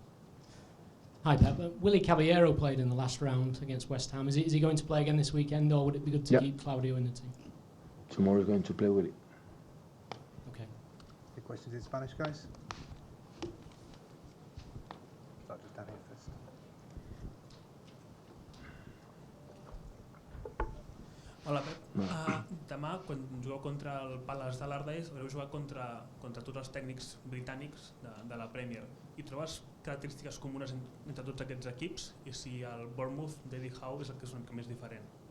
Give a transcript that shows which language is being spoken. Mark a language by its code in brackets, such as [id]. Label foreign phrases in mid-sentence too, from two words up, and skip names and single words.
[en] Hi, Pep. Willie Caballero played in the last round against West Ham. Is he going to play again this weekend, or would it be good to keep Claudio in the team? Tomorrow is going to play Willie. Okay. Any questions in Spanish, guys? Start with Danny first. [ca] Hola, Pep. Demà, quan jugueu contra el Palace d'Allardyce, haureu jugat contra tots els tècnics britànics de la Premier. I trobes característiques comunes entre tots aquests equips, i si el Bournemouth d'Eddie Howe és el que és una mica més diferent?